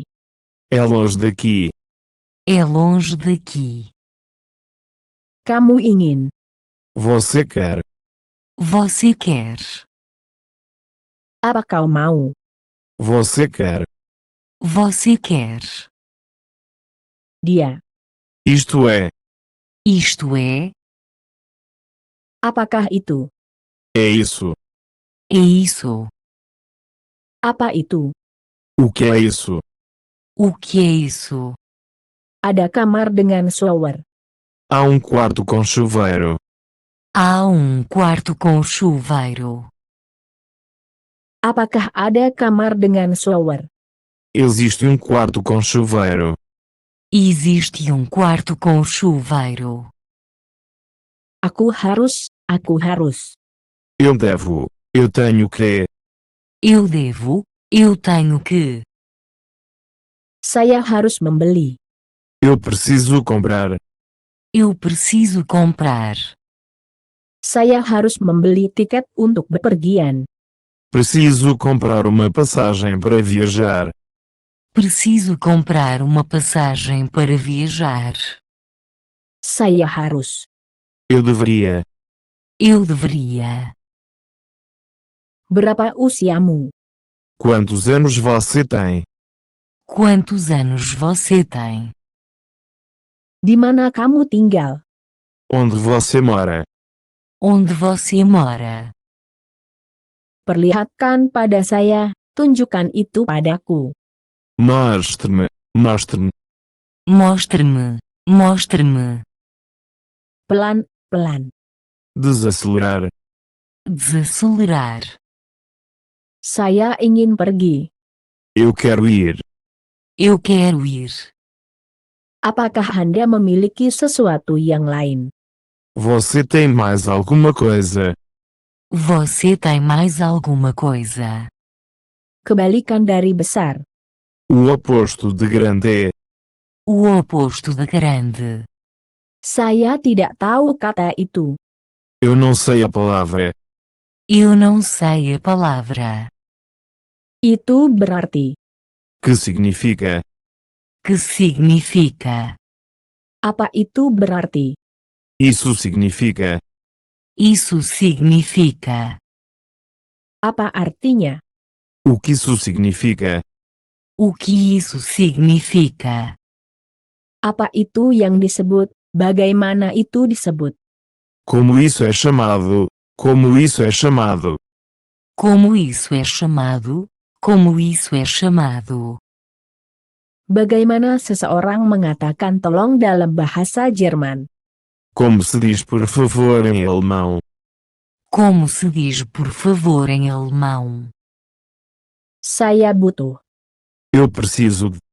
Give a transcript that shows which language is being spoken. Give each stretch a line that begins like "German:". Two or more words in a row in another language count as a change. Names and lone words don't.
Portuguese: É longe daqui. É longe daqui.
Indonesian: Kamu ingin.
Portuguese: Você quer. Você quer.
Indonesian: Apa kau mau?
Portuguese: Você quer. Você quer.
Indonesian: Dia.
Portuguese: Isto é. Isto é.
Indonesian: Apakah itu?
Portuguese: É isso. É isso.
Indonesian: Apa itu?
Portuguese: O que é isso? O que é isso?
Indonesian: Ada kamar dengan shower.
Portuguese: Há quarto com chuveiro. Há quarto com chuveiro.
Indonesian: Apakah ada kamar dengan shower?
Portuguese: Existe quarto com chuveiro. Existe quarto com chuveiro.
Indonesian: Aku harus.
Portuguese: Eu devo. Eu tenho que. Eu devo. Eu tenho que.
Indonesian: Saya harus membeli.
Portuguese: Eu preciso comprar. Eu preciso comprar.
Indonesian: Saya harus membeli tiket untuk bepergian.
Portuguese: Preciso comprar uma passagem para viajar. Preciso comprar uma passagem para viajar.
Indonesian: Saya harus.
Portuguese: Eu deveria. Eu deveria.
Indonesian: Berapa usiamu?
Portuguese: Quantos anos você tem? Quantos anos você tem?
Indonesian: Di mana kamu tinggal?
Portuguese: Onde você mora? Onde você mora?
Indonesian: Perlihatkan pada saya, tunjukkan itu padaku.
Portuguese: Mostre-me. Mostre-me. Mostre-me. Mostre-me.
Indonesian: Pelan-pelan.
Portuguese: Desacelerar. Desacelerar.
Indonesian: Saya ingin pergi.
Portuguese: Eu quero ir. Eu quero ir.
Indonesian: Apakah Anda memiliki sesuatu yang lain?
Portuguese: Você tem mais alguma coisa? Você tem mais alguma coisa?
Indonesian: Kebalikan dari besar.
Portuguese: O oposto de grande é. O oposto de grande.
Indonesian: Saya tidak tahu kata itu.
Portuguese: Eu não sei a palavra. Eu não sei a palavra.
Indonesian: Itu berarti.
Portuguese: Que significa? Que significa?
Indonesian: Apa itu berarti?
Portuguese: Isso significa. Isso significa.
Indonesian: Apa artinya?
Portuguese: O que isso significa? O que isso significa?
Indonesian: Apa itu yang disebut? Bagaimana itu disebut?
Portuguese: Como isso é chamado? Como isso é chamado? Como isso é chamado? Como isso é chamado?
Indonesian: Bagaimana seseorang mengatakan tolong dalam bahasa Jerman?
Portuguese: Como se diz por favor em alemão? Como se diz por favor em alemão?
Indonesian: Saya butuh.
Portuguese: Eu preciso de.